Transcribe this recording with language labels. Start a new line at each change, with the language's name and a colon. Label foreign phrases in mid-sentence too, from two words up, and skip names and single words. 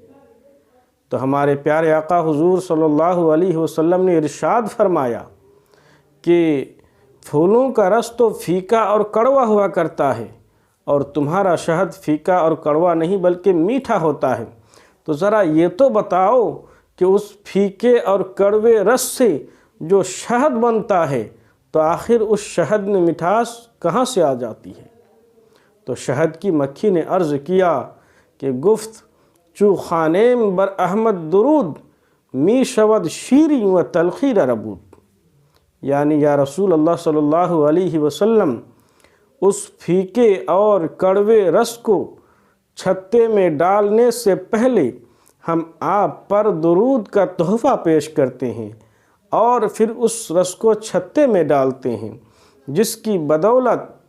Urdu: تو ہمارے پیارے آقا حضور
Arabic: صلی اللہ علیہ وسلم
Urdu: نے ارشاد فرمایا کہ پھولوں کا رس تو پھیکا اور کڑوا ہوا کرتا ہے، اور تمہارا شہد پھیکا اور کڑوا نہیں بلکہ میٹھا ہوتا ہے۔ تو ذرا یہ تو بتاؤ کہ اس پھیکے اور کڑوے رس سے جو شہد بنتا ہے، تو آخر اس شہد میں مٹھاس کہاں سے آ جاتی ہے؟ تو شہد کی مکھی نے عرض کیا کہ
Persian: گفت چو خانیم بر احمد درود، می شود شیریں و تلخی ربود،
Urdu: یعنی
Arabic: یا رسول اللہ صلی اللہ علیہ وسلم،
Urdu: اس پھیکے اور کڑوے رس کو چھتے میں ڈالنے سے پہلے ہم آپ پر درود کا تحفہ پیش کرتے ہیں، اور پھر اس رس کو چھتے میں ڈالتے ہیں، جس کی بدولت